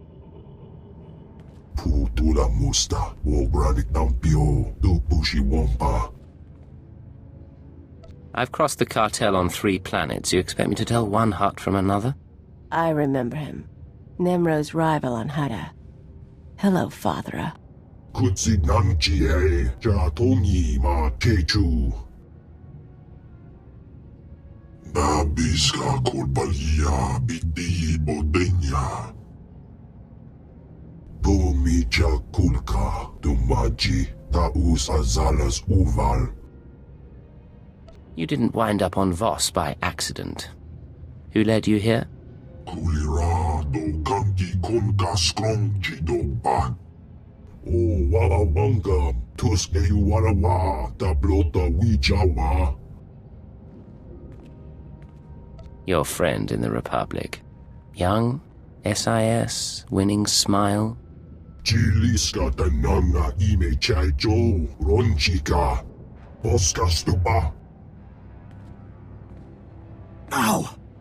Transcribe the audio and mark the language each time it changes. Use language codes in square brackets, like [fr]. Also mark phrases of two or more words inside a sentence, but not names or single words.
[en] Putula Musta, Wobrani Tampio, Dupushi Wampa. I've crossed the cartel on 3 planets. You expect me to tell one hut from another? I remember him. Nemro's rival on Hada. Hello, Fathera. Kutsi Nanchie, Jatongi Ma Kechu. Babiska Kulbalia Biti Bodenya. Pomicha Kulka, Dumaji, Taus Azalas Uval. You didn't wind up on Voss by accident. Who led you here? Kulira do Kanki Konka Skrong Chidoba. O Wawanga, Tuske Warawa, Tablota Wijawa. Your friend in the Republic. Young, SIS, winning smile. Chiliska Tanana Ime Chaijo, Ronchika, Boskastuba. Ow!